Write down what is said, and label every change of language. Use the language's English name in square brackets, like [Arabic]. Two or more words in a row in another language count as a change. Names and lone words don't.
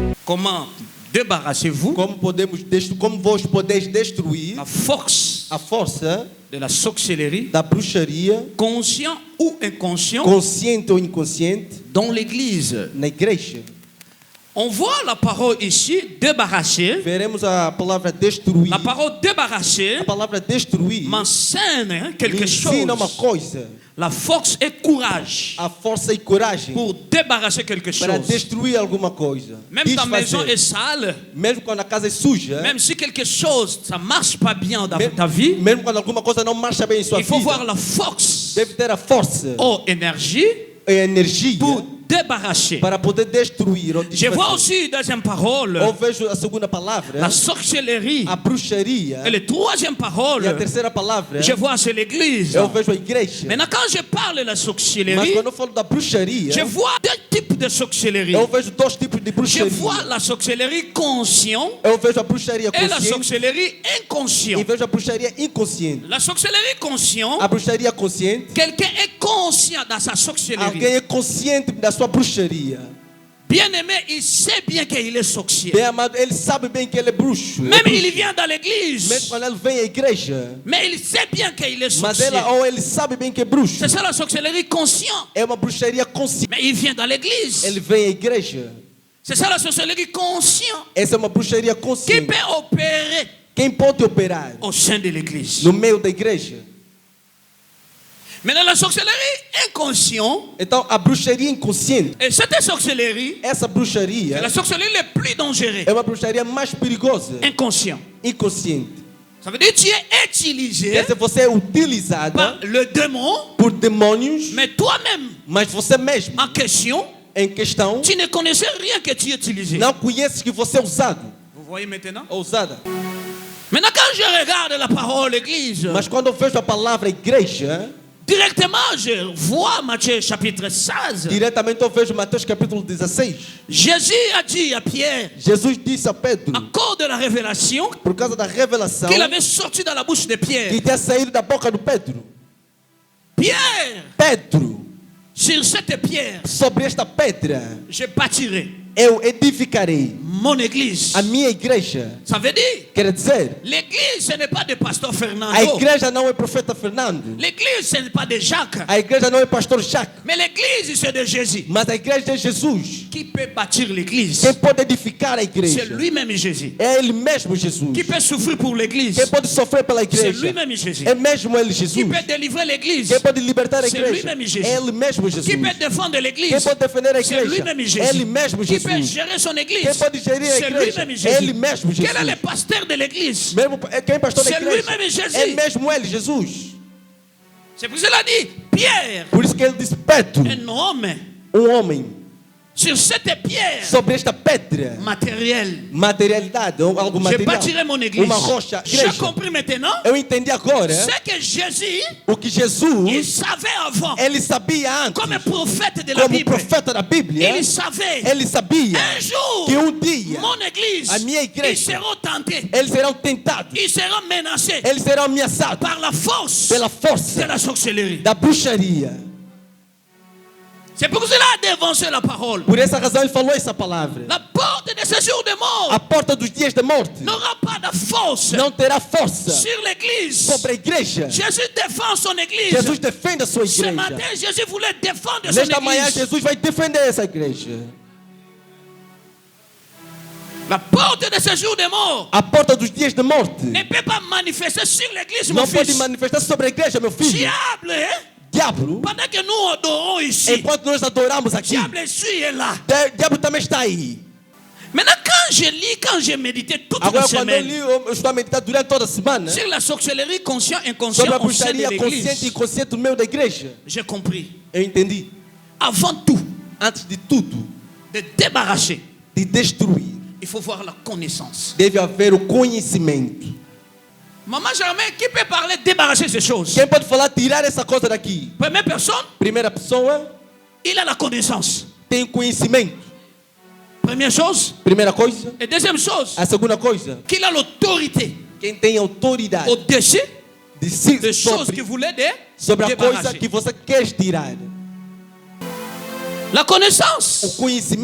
[French] comment débarrassez-vous [Portuguese] como vós podeis destruir [French] la force [Portuguese] a força [French] de la sorcellerie, [Portuguese] da bruxaria, [French] conscient ou inconscient, [Portuguese] consciente ou inconsciente, [French] dans l'Église. [Portuguese] na igreja. [French] On voit la parole ici, débarrasser. [Portuguese] Veremos a palavra destruir. [French] La parole débarrasser [Portuguese] A palavra destruir [French] m'enseigne quelque [Portuguese] ensina uma [French] chose. [Portuguese] coisa. [French] La force et courage [Portuguese] A força e coragem [French] pour débarrasser quelque [Portuguese] para [French] chose. [Portuguese] destruir alguma coisa. [French] Même ta maison est sale, [Portuguese] Mesmo quando a casa é suja, [French] même si quelque chose, ça marche pas bien dans [Portuguese] mesmo, [French] ta vie, [Portuguese] mesmo quando alguma coisa não marcha bem em sua [French] il faut voir [Portuguese] vida, [French] la force [Portuguese] deve ter a força [French] ou énergie [Portuguese] e a energia [French] pour débarrasser. [Portuguese] para poder destruir ou [French] Je vois [Portuguese] desfazer. [French] aussi, deuxième parole, [Portuguese] Ou vejo a segunda palavra, [French] la sorcellerie. [Portuguese] a bruxaria, [French] Et la troisième [Portuguese] e a [French] parole, [Portuguese] terceira palavra, [French] je vois c'est l'église. [Portuguese] eu vejo a igreja. [French] Maintenant, quand je parle de la [Portuguese] Mas [French] sorcellerie, [Portuguese] quando eu falo da bruxaria, [French] je vois deux types de sorcellerie. [Portuguese] eu vejo dois tipos de [French] Je [Portuguese] bruxaria. [French] vois la sorcellerie consciente [Portuguese] Eu vejo a bruxaria [French] et la [Portuguese] consciente [French] sorcellerie [Portuguese] e [French] inconsciente. [Portuguese] vejo a bruxaria inconsciente. [French] La sorcellerie consciente, [Portuguese] A bruxaria consciente, [French] quelqu'un est conscient dans sa sorcellerie. [Portuguese] alguém é consciente da sua bruxaria. [French] Bien-aimé, il sait bien qu'il est sorcier. [Portuguese] Bem amado, ele sabe bem que ele é bruxo. [French] Même [Portuguese] É bruxo. [French] il vient dans [Portuguese] Mesmo [French] l'église, [Portuguese] quando ele vem à igreja, [French] mais il sait bien qu'il est [Portuguese] mas [French] sorcier. [Portuguese] ele sabe bem que é bruxo. [French] C'est ça la sorcellerie consciente. [Portuguese] É uma bruxaria consciente. [French] Mais il vient dans l'église. [Portuguese] Ele vem à igreja. [French] C'est ça la sorcellerie consciente [Portuguese] Essa é uma bruxaria [French] qui [Portuguese] consciente. [French] peut opérer [Portuguese] Quem pode operar [French] au sein de l'église. [Portuguese] no meio da igreja? [French] Maintenant, la sorcellerie inconsciente, [Portuguese] Então, a bruxaria inconsciente, [French] et cette sorcellerie, [Portuguese] essa [French] c'est [Portuguese] bruxaria [French] la sorcellerie la plus dangereuse. [Portuguese] é uma bruxaria mais perigosa, [French] Inconscient. [Portuguese] inconsciente. [French] Ça veut dire que tu es utilisé [Portuguese] Essa você é utilizada [French] par le démon, [Portuguese] por demônios, [French] mais toi-même, [Portuguese] mas você mesmo, [French] en question, [Portuguese] em questão, [French] tu ne connaissais rien que tu es utilisé. [Portuguese] não conheces que você é usado [French] Vous voyez maintenant? [Portuguese] ou usada. [French] Maintenant, quand je regarde la parole église, [Portuguese] Mas quando eu vejo a palavra igreja, [French] directement, je vois Matthieu chapitre 16. [Portuguese] diretamente eu vejo Mateus capítulo 16. [French] Jésus a dit à Pierre, [Portuguese] Jesus disse a Pedro, [French] à cause de la révélation [Portuguese] por causa da revelação [French] qu'il avait sorti dans la bouche de Pierre, [Portuguese] que tinha saído da boca do Pedro, [French] Pierre, [Portuguese] Pedro, [French] sur cette pierre, [Portuguese] sobre esta pedra [French] je bâtirai [Portuguese] eu edificarei [French] mon église. [Portuguese] a minha igreja. [French] Ça veut dire, [Portuguese] Quer dizer, [French] l'église, ce n'est pas de pasteur [Portuguese] a [French] Fernando. [Portuguese] igreja não é profeta Fernando, [French] L'église, ce n'est pas de Jacques. [Portuguese] a igreja não é pastor Jacques, [French] Mais l'église, c'est de Jésus. [Portuguese] mas a igreja é Jesus. [French] Qui peut bâtir l'église? [Portuguese] Quem pode edificar a [French] C'est [Portuguese] igreja [French] lui-même Jésus. [Portuguese] é Ele mesmo, Jesus. [French] Qui peut souffrir pour l'église? [Portuguese] Quem pode sofrer pela [French] C'est [Portuguese] igreja [French] lui-même Jésus. [Portuguese] é mesmo Ele, [French] Qui [Portuguese] Jesus. [French] peut délivrer l'église? [Portuguese] Quem pode libertar a [French] C'est [Portuguese] igreja [French] lui-même Jésus. [Portuguese] é Ele mesmo, [French] Qui [Portuguese] Jesus. [French] peut défendre [Portuguese] Quem [French] l'église? [Portuguese] pode defender a [French] C'est [Portuguese] igreja [French] lui-même [Portuguese] é [French] Jésus. [Portuguese] Ele mesmo, [French] Qui peut [Portuguese] Jesus. [French] gérer son [Portuguese] Quem [French] église? [Portuguese] pode gerir a [French] C'est [Portuguese] igreja [French] lui-même [Portuguese] é [French] Jésus. [Portuguese] Ele mesmo, [French] Quel est le [Portuguese] Jesus. [French] pasteur de l'église? [Portuguese] Mesmo, quem é pastor da [French] C'est [Portuguese] igreja [French] lui-même Jésus. [Portuguese] é mesmo Ele, Jesus. [French] C'est pour cela dit, Pierre, [Portuguese] Por isso que Ele disse, Pedro, [French] un homme, [Portuguese] homem, [French] sur cette pierre [Portuguese] sobre esta pedra, [French] matérielle, [Portuguese] materialidade, ou algo [French] je [Portuguese] material, [French] bâtirai mon église. [Portuguese] uma rocha, [French] J'ai [Portuguese] igreja. [French] compris maintenant. [Portuguese] Eu entendi agora [French] C'est que Jésus, [Portuguese] o que [French] il [Portuguese] Jesus, [French] savait avant, [Portuguese] ele sabia antes, [French] comme prophète de la [Portuguese] como [French] Bible, [Portuguese] profeta da Bíblia, [French] il savait [Portuguese] ele sabia [French] un jour, [Portuguese] que dia [French] mon église, [Portuguese] a minha igreja, [French] ils seront tentés, [Portuguese] eles serão tentados, [French] ils seront menacés [Portuguese] eles serão ameaçados [French] par la force [Portuguese] pela [French] de [Portuguese] força [French] la sorcellerie. [Portuguese] da bruxaria. [French] C'est pour cela d'avancer la parole. [Portuguese] Por essa razão ele falou essa palavra. [French] La porte de ce jour de mort [Portuguese] A porta dos dias da morte [French] n'aura pas de force [Portuguese] não terá força [French] sur l'église. [Portuguese] sobre a igreja. [French] Jésus défend son église. [Portuguese] Jesus defende a sua [French] Ce [Portuguese] igreja. [French] matin, Jésus voulait défendre son [Portuguese] Nesta manhã [French] église. [Portuguese] Jesus vai defender essa igreja. [French] La porte de ce jour de mort [Portuguese] A porta dos dias da morte [French] ne peut pas manifester sur l'église, mon [Portuguese] não pode [French] fils. [Portuguese] manifestar sobre a igreja, meu filho. [French] Diable, hein? [Portuguese] Diabo, [French] Pendant que nous adorons ici, [Portuguese] enquanto nós adoramos aqui, [French] diable est là. [Portuguese] diabo também está aí. [French] Maintenant, quand je lis, quand j'ai médité toute la [Portuguese] Agora, quando eu [French] semaine [Portuguese] li, eu estou a meditar durante toda a semana [French] sur la sorcellerie consciente et [Portuguese] sobre a [French] inconsciente au sein de [Portuguese] bruxaria consciente e [French] l'église, [Portuguese] inconsciente no meio da igreja, [French] j'ai compris. [Portuguese] eu entendi. [French] Avant tout, [Portuguese] Antes de tudo, [French] de débarrasser, [Portuguese] de destruir, [French] il faut voir la connaissance. [Portuguese] deve haver o conhecimento. [French] Maman Germain, qui peut parler de débarrasser ces choses? [Portuguese] Quem pode falar tirar essa coisa daqui? [French] Première personne, [Portuguese] Primeira pessoa [French] il a la connaissance. [Portuguese] tem conhecimento. [French] Première chose. [Portuguese] Primeira coisa. [French] Et deuxième chose, [Portuguese] A segunda coisa, [French] qu'il a l'autorité [Portuguese] quem tem autoridade [French] au-dessus [Portuguese] de si, [French] des choses qu'il [Portuguese] sobre, [French] voulait [Portuguese] sobre a coisa [French] débarrasser. [Portuguese] que você quer tirar. [French] La connaissance [Portuguese] O conhecimento